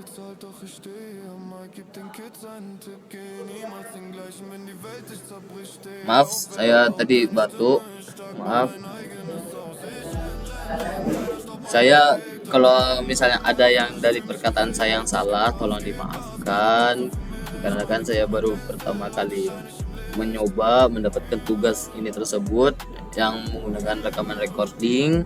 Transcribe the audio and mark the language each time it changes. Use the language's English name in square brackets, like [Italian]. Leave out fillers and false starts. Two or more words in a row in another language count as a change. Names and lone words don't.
[German] bezahlt, doch ich stehe am Markt, gib den Kids einen Tipp, geh niemals den gleichen, wenn die Welt dich zerbricht, steh [Indonesian] Maaf, [German] auf, [Indonesian] saya tadi batuk. Maaf. Saya kalau misalnya ada yang dari perkataan saya yang salah, tolong dimaafkan. Karena kan saya baru pertama kali mencoba mendapatkan tugas ini tersebut yang menggunakan rekaman recording.